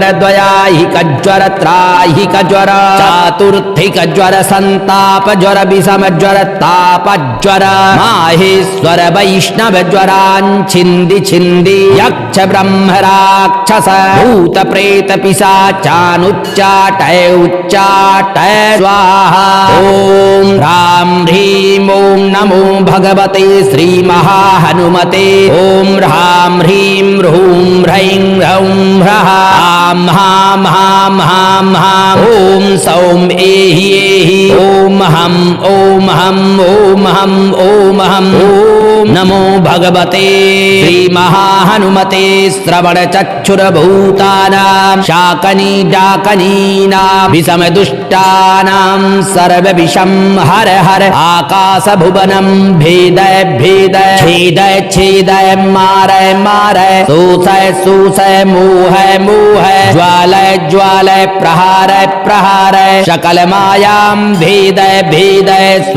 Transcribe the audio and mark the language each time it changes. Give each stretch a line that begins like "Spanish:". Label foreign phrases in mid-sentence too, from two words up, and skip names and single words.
Sanskrit: द्वयाहिक ज्वर त्राहिक ज्वर चातुर्थिक ज्वर संताप ज्वर विषम ज्वर ताप ज्वर माहेश्वर वैष्णव ज्वरांछिंदि छिंदि यक्ष ब्रह्म राक्षस भूत प्रेत पिशाचानुच्चाटय उच्चाटय स्वाहा। ओम ह्रां ह्रीं ओं नमो भगवते श्री महाहनुमते। ओम ह्रां ह्रीं ह्रूं ह्रैं ह्रौं ह्रः आं हां हां हां हां ओम सौं एहि एहि ओम हं ओम हं ओम हं ओम हं। ओम नमो भगवते श्री महाहनुमते श्रवण चक्षुरभूतानां शाकनी डाकनीनां विषम दुष्टानां सर्व विषम हर हर आकाश भुवनं भेदय भेदय छेदय छेदय मारय मारय शोषय शोषय मोहय मोहय ज्वालय ज्वालय प्रहारय प्रहारय सकल मायां भेदय भेदय स्वाहा।